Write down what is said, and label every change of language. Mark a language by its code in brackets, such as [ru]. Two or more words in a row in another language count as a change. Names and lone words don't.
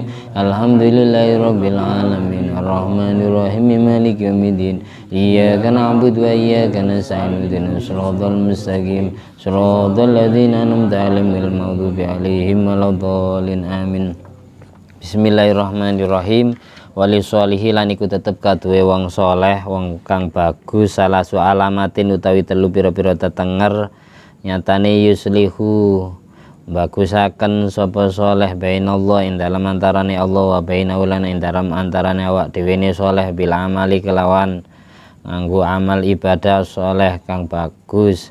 [ar] الحمد لله رب العالمين الرحمن الرحيم مالك يوم الدين. إياك نعبد وإياك نستعين اهدنا الصراط المستقيم صراط الذين أنعمت عليهم غير المغضوب عليهم ولا الضالين آمين. بسم الله الرحمن الرحيم. [jv] Wali sholihi lan iku tetep kaduwe wong soleh wong kang bagus salah su alamatin utawi telu pira-pira tetenger nyatane yuslihu bagusaken sapa soleh bainallah ing dalem antarane Allah [ar] وبينه [jv] lan ing dalem antarane awak dhewe ne soleh [ar] بالعمل [jv] kelawan nganggo amal ibadah soleh kang bagus.